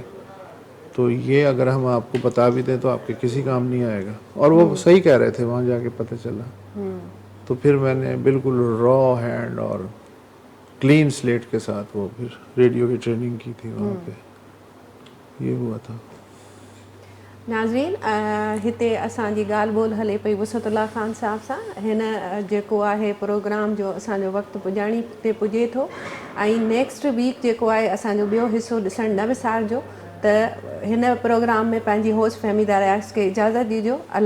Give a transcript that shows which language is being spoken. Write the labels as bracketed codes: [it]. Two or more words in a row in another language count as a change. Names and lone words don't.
[ur] تو یہ اگر ہم آپ کو بتا بھی دیں تو آپ کے کسی کام نہیں آئے گا. اور وہ صحیح کہہ رہے تھے، وہاں جا کے پتہ چلا. تو پھر میں نے بالکل [en] raw hand [ur] اور [en] clean slate [ur] کے ساتھ وہ پھر ریڈیو کی ٹریننگ کی تھی وہاں پہ. یہ ہوا تھا. [sd] नाज़रीन हिते असांजी ॻाल्हि ॿोल हले पई वसतुल्ला ख़ान साहब सां. हिन जेको आहे प्रोग्राम जो असांजो वक़्तु पुॼाणी ते पुॼे थो, ऐं [en] next week [sd] जेको आहे असांजो ॿियो हिसो ॾिसणु न विसारजो. त हिन प्रोग्राम में पंहिंजी होस्ट फहमीदा रियाज़ खे इजाज़त ॾिजो.